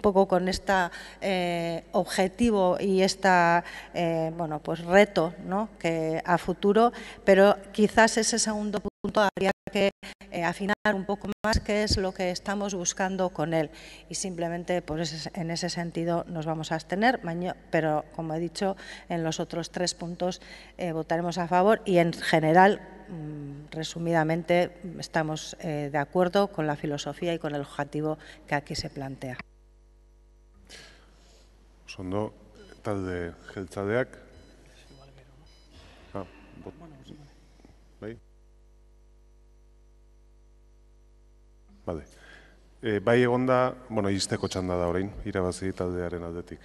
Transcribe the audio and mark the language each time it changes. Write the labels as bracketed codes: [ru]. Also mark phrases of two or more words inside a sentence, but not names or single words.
[es] poco con este objetivo y este reto, ¿no?, que a futuro, pero quizás ese segundo punto habría que afinar un poco más qué es lo que estamos buscando con él, y simplemente pues, en ese sentido nos vamos a abstener, pero como he dicho, en los otros 3 puntos votaremos a favor y en general, resumidamente, estamos de acuerdo con la filosofía y con el objetivo que aquí se plantea. [eu] Ondo, talde jeltzaleak. Bale. Bai egonda, izteko txanda da orain, irabazi taldearen aldetik.